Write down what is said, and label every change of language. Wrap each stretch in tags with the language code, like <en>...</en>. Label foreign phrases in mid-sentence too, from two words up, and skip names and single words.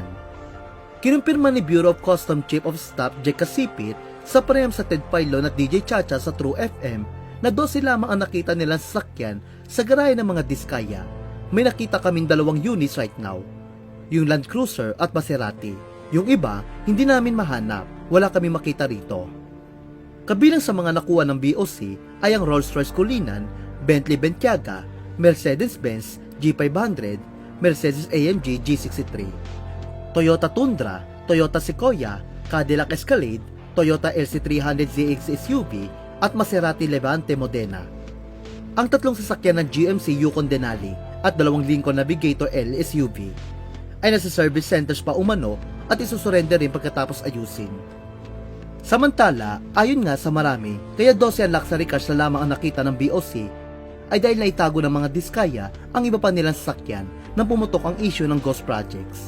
<tl>Kinumpirma ni Bureau of Customs Chief of Staff Jake Casipit sa panayam sa Ted Filon at DJ Chacha sa True FM na 12 lamang ang nakita nilang sasakyan sa garahe ng mga Diskaya. May nakita kaming 2 units</tl> <en>right now,</en> <tl>yung Land Cruiser at Maserati. Yung iba, hindi namin mahanap, wala kami makita rito. Kabilang sa mga nakuha ng BOC ay ang Rolls-Royce Cullinan, Bentley Bentayga, Mercedes-Benz G500, Mercedes-AMG G63, Toyota Tundra, Toyota Sequoia, Cadillac Escalade, Toyota LC300ZX SUV at Maserati Levante Modena. Ang 3 sasakyan ng GMC Yukon Denali at 2 Lincoln Navigator L SUV ay nasa</tl> <en>service centers</en> <tl>pa umano at isusurrender rin pagkatapos ayusin. Samantala, ayon nga sa marami, kaya 12 ang</tl> <en>luxury cars</en> <tl>na lamang ang nakita ng BOC ay dahil naitago ng mga Diskaya ang iba pa nilang sasakyan nang pumutok ang issue ng</tl> <en>ghost projects.</en>